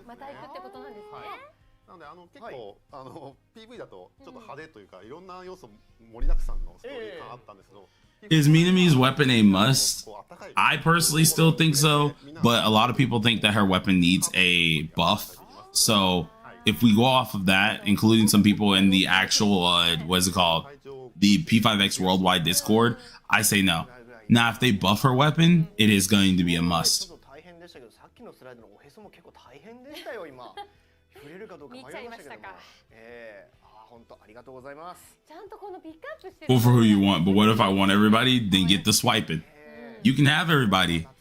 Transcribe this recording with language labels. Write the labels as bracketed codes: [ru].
[ja] また行くってことなんですね。なので結構PV だとちょっと派手というかいろんな要素盛りだくさんのストーリーがあったんですけど。 [en] Is Minami's weapon a must? I personally still think so, but a lot of people think that her weapon needs a buff. So if we go off of that, including some people in the actual, what is it called? The P5X Worldwide Discord, I say no. Now, if they buff her weapon, it is going to be a must. [ja] 大変でしたけど、さっきのスライドのおへそも結構大変でしたよ今。触れるかどうか迷いましたけども。本当ありがとうございます。ちゃんとこのピックアップしてる。 [en] Pull for who you want, but what if I want everybody? Then get the swiping. You can have everybody.